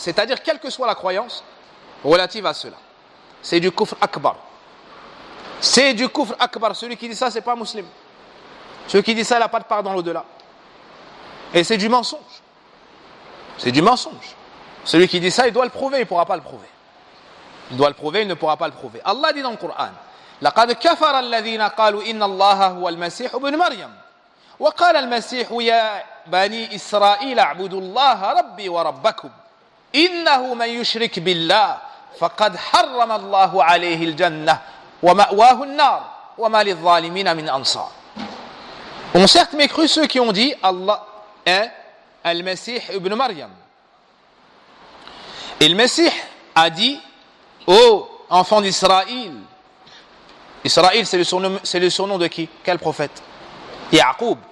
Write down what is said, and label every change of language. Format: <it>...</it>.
<fr>C'est-à-dire, quelle que soit la croyance relative à cela. C'est du kufr akbar. C'est du kufr akbar. Celui qui dit ça, c'est pas musulman. Celui qui dit ça, il n'a pas de part dans l'au-delà. Et c'est du mensonge. C'est du mensonge. Celui qui dit ça, il doit le prouver, il ne pourra pas le prouver. Il doit le prouver, il ne pourra pas le prouver. Allah dit dans le Coran,</fr> <ar>لقد كفر الذين قالوا إن الله هو المسيح ابن مريم وقال المسيح يا بني إسرائيل اعبدوا الله ربي وربكم إنه من يشرك بالله فقد حرم الله عليه الجنة ومأواه النار وما للظالمين من أنصار.</ar> <fr>Ont certes mécru ceux qui ont dit Allah est Al-Masih ibn Maryam. Et le Messie a dit ô enfants d'Israël. Israël, c'est le surnom de qui? Quel prophète? Yaqub.</fr>